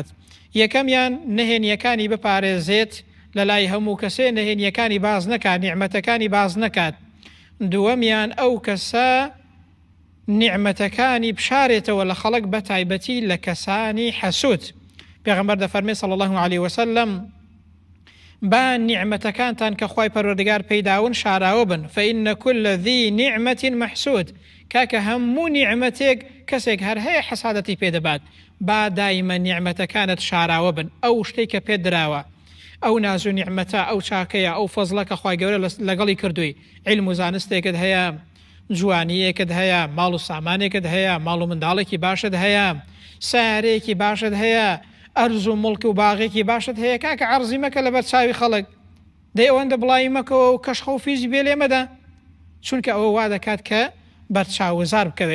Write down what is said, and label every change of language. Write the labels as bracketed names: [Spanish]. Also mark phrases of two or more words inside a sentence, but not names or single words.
[Central Kurdish] یەکەمیان نەهێنیەکانی بپارێزێت لە لای هەموو کەسێ نەهێنیەکانی باز نەکات، نیعمەتەکانی باز نەکات. دووەمیان ئەو کەسە نیعمەتەکانی بشارێتەوە لە خەڵک بە تایبەتی لە کەسانی حەسوود. پێغەمبەر دەفەرمێ [Arabic] صلی الله عليه وسلم [Central Kurdish] با نیعمەتەکانتان کە خوای پەروەردگار پەیداون شاراوە بن، [Arabic] فإن كل ذي نعمة محسود. [Central Kurdish] کاکە هەموو نیعمەتێک کەسێک هەر هەیە حەسادەتی پێدەبات، با دایمە نیعمەتەکانت شاراوە بن. ئەو شتەی کە پێت دراوە، ئەو ناز و نیعمەتە، ئەو چاکەیە، ئەو فەزڵە کە خوای گەورە لەگەڵی کردووی، عیلم و زانستێکت هەیە، جوانیەکت هەیە، ماڵ و سامانێکت هەیە، ماڵ و منداڵێکی باشت هەیە، سارێکی باشت هەیە، ئەرز و مڵک و باغێکی باشت هەیە، کاکە عەرزی مەکە لەبەر چاوی خەڵک، دەی ئەوەندە بڵاوی مەکەوە و کەشخە و فیزی بێ لێمەدا، چونکە ئەوە وا دەکات کە بەر چاوزار بکەوێت.